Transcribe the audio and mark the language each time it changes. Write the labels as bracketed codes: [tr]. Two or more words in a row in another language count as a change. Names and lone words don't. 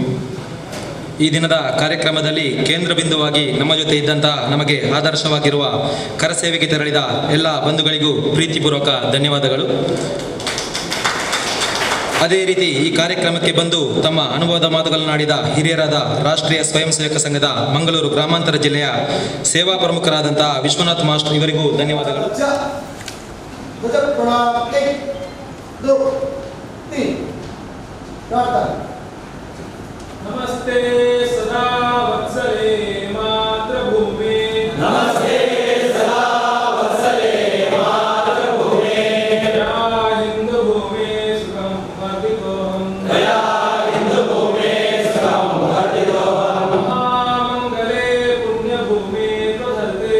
[kn] ಈ ದಿನದ ಕಾರ್ಯಕ್ರಮದಲ್ಲಿ ಕೇಂದ್ರ ಬಿಂದುವಾಗಿ ನಮ್ಮ ಜೊತೆ ಇದ್ದಂತಹ ನಮಗೆ ಆದರ್ಶವಾಗಿರುವ ಕರಸೇವೆಗೆ ತೆರಳಿದ ಎಲ್ಲ ಬಂಧುಗಳಿಗೂ ಪ್ರೀತಿಪೂರ್ವಕ ಧನ್ಯವಾದಗಳು. ಅದೇ ರೀತಿ ಈ ಕಾರ್ಯಕ್ರಮಕ್ಕೆ ಬಂದು ತಮ್ಮ ಅನುಭವದ ಮಾತುಗಳನ್ನಾಡಿದ ಹಿರಿಯರಾದ ರಾಷ್ಟ್ರೀಯ ಸ್ವಯಂ ಸೇವಕ ಸಂಘದ ಮಂಗಳೂರು ಗ್ರಾಮಾಂತರ ಜಿಲ್ಲೆಯ ಸೇವಾ ಪ್ರಮುಖರಾದಂತಹ ವಿಶ್ವನಾಥ್ ಮಾಸ್ಟರ್ ಇವರಿಗೂ ಧನ್ಯವಾದಗಳು. [sa] ನಮಸ್ತೆ ಸದಾ ವತ್ಸಲೆ ಮಾತೃಭೂಮಿ, ನಮಸ್ತೆ ಸದಾ ವತ್ಸಲೆ ಮಾತೃಭೂಮಿ, ದಯಾ ಹಿಂದೂ ಭೂಮಿ ಸುಖಂ ವರ್ಧಿತೋಹಂ, ದಯಾ ಹಿಂದೂ ಭೂಮಿ ಸುಖಂ ವರ್ಧಿತೋಹಂ, ಮಹಾಮಂಗಲೇ ಪುಣ್ಯಭೂಮಿ ತ್ವಧರ್ತೆ,